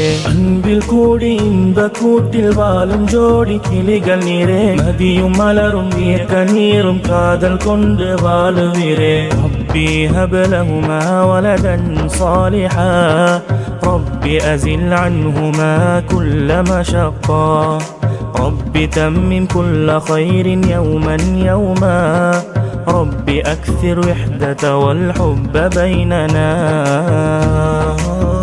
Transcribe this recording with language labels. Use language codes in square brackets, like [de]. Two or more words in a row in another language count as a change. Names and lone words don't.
[ta] அன்பில் கூடி இன்ப கூட்டில் வாழும் ஜோடி கிளிகள் நீரே, மதியும் மலரும் இயக்க நீரும் காதல் கொண்டு வாழுவீரே. [ar] رب هب لهما ولدا صالحا، رب أزل عنهما كل مشقة, رب تمم كل خير يوما يوما، رب أكثر وحدة والحب بيننا.